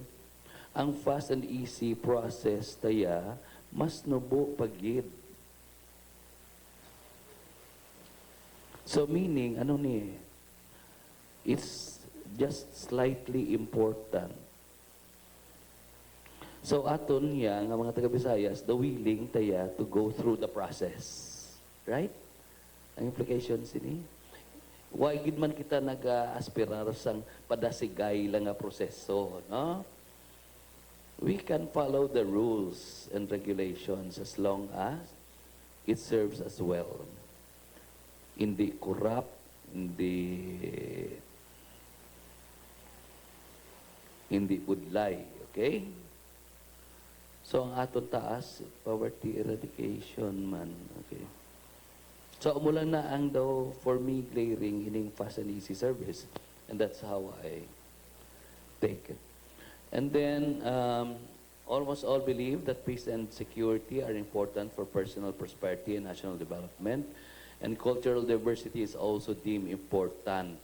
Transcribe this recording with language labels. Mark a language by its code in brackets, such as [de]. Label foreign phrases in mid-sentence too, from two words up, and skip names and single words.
[hil] Ang [en] fast and easy process [hil] taya, mas nubo pagid. So, meaning, ano ni? [en] It's just slightly important. [hil] So aton niya nga mga taga-Visayas, [en] the willing taya to go through the process. Right? [hil] Ang implication sini. Why gid man kita nag-aspirar sang padasigay lang nga proseso, no? [en] We can follow the rules and regulations as long as it serves us well. [hil] Hindi corrupt, hindi budlay, okay? So, ang aton taas, [en] poverty eradication man. Okay. So, [hil] mula na ang daw, [en] for me, glaring, [hil] ining [en] fast and easy service. And that's how I take it. And then, almost all believe that peace and security are important for personal prosperity and national development. And cultural diversity is also deemed important.